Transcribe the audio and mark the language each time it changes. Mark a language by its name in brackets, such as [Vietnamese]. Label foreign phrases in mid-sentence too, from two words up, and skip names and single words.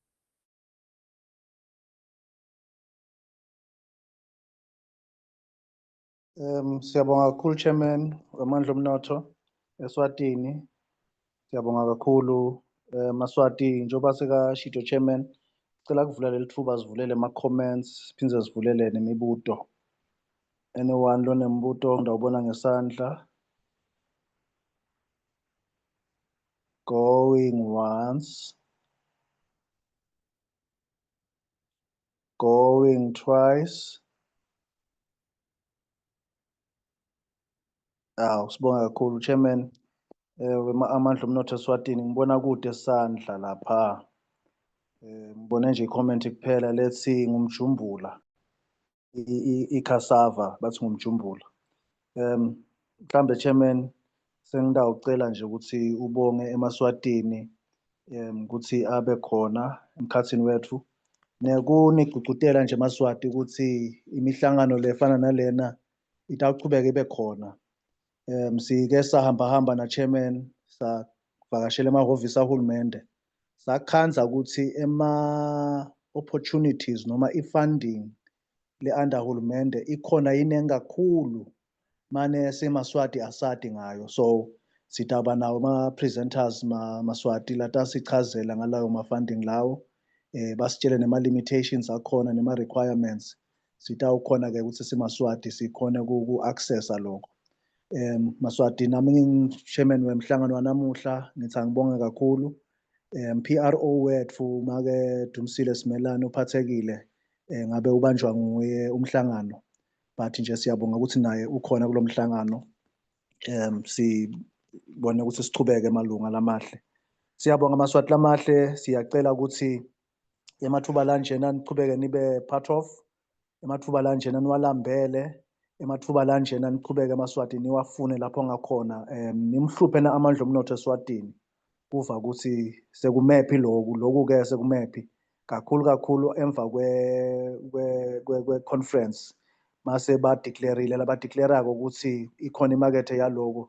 [Swati] Siyabonga kakhulu Chairman wamandla omnotho eSwatini. Siyabonga kakhulu Maswati njoba sika Shito Chairman. Cela kuvula lelithuba sivulele ama-comments siphinde sivulele nemibuto. Anyone lonembuto ngidawubona ngesandla. [English] Going once, going twice. [Swati] Sibonga kakhulu Chairman. Amandla omnotho eSwatini ngibona kude sandla lapha. Ngibone nje i-comment kuphela lethi ngumjumbula. I-cassava bathi ngumjumbula. Mhlambe Chairman sengidawucela nje ukuthi ubonge eMaswatini ukuthi abe khona emkhathini wethu. Nekunigqugqutela nje eMaswati ukuthi imihlangano lefana nalena itaqhubeka ibe khona. Sike sahamba na Chairman savakashela emahhovisi ahulumende. Sakhanza ukuthi opportunities noma i-funding le-under hulumende ikhona iningi kakhulu mane seMaswati asadi ngayo. So sitaba nawo ma-presenters Maswati lata sichazela ngalayo ma-funding lawo. Basitshele nema-limitations akhona nema-requirements. Sitawukhona-ke ukuthi siMaswati sikhone ku-accessa lokho. Maswati nami Chairman wemhlangano wanamuhla ngithi angibonge kakhulu. PRO wethu make Dumsile Simelane uphathekile ngabe ubanjwa nguye umhlangano, but nje siyabonga ukuthi naye ukhona kulomhlangano. Sibone ukuthi sichubeke emalunga lamahle. Siyabonga Maswati lamahle, siyacela ukuthi emathuba lanjena nichubeke nibe [English] part of, [Swati] emathuba lanjena niwalambele, emathuba lanjena nichubeke eMaswati niwafune lapho ngakhona. Nimhluphe na amandla omnotho eSwatini kuva ukuthi sekumephi loku-ke sekumephi kakhulu emva kwe conference mase badeclareile labadeclarako ukuthi ikhona imakethe yaloko.